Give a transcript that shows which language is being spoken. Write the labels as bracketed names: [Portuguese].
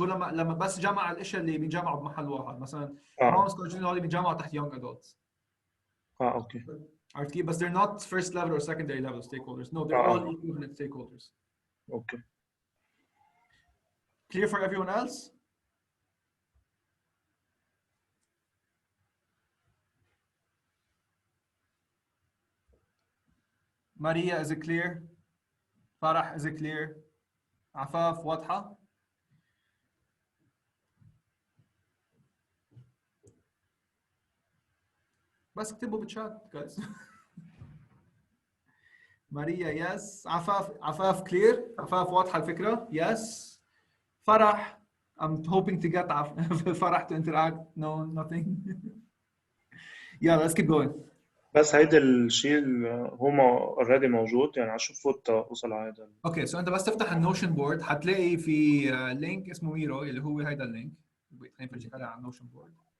[Arabic] هو لما بس جمع الاشياء اللي بينجمعوا بمحل واحد مثلا moms coaching هودي بينجمعوا تحت young adults. اوكي. عرفت كيف؟ بس [English] they're not first level or secondary level stakeholders. No, they're all equivalent stakeholders. Okay. Clear for everyone else? Maria, is it clear? Farah, is it clear? [Arabic] عفاف واضحة؟ بس اكتبوا بالشات guys. ماريا yes. عفاف clear. عفاف واضحة الفكرة. Yes. [English] فرح, I'm hoping to get فرح to interact. No, nothing. Yeah, let's keep going. [Arabic] بس هيدا الشيء هو [English] already [Arabic] موجود يعني شو فوت اوصل على هذا. اوكي سو انت بس تفتح النوشن بورد حتلاقي في لينك اسمه ميرو اللي هو هيدا اللينك. خلينا نفرجيك عليه على النوشن بورد.